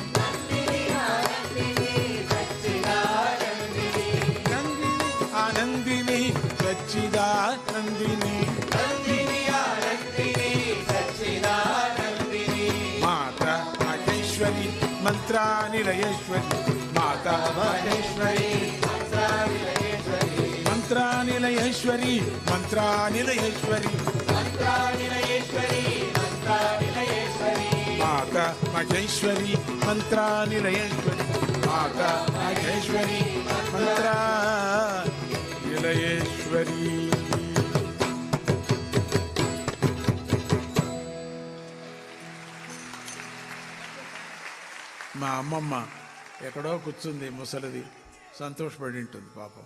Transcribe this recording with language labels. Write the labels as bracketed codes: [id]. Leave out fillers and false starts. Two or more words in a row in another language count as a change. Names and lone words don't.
[sa] ನಂದಿನಿ ಆನಂದಿನಿ ಸಚ್ಚಿದಾನಂದಿನಿ ಮಾತಾ ಮಹೇಶ್ವರಿ ಮಂತ್ರ ನಿಲಯೇಶ್ವರಿ ಮಾತಾ ಮಹೇಶ್ವರಿ ಮಂತ್ರ ನಿಲಯೇಶ್ವರಿ ಮಂತ್ರ ನಿಲಯೇಶ್ವರಿ మాతా మహేశ్వరి మంత్రానిలయేశ్వరి మాతా మహేశ్వరి మంత్రానిలయేశ్వరి. [te] మా అమ్మమ్మ ఎక్కడో కూర్చుంది, ముసలిది, సంతోషపడి ఉంటుంది పాపం.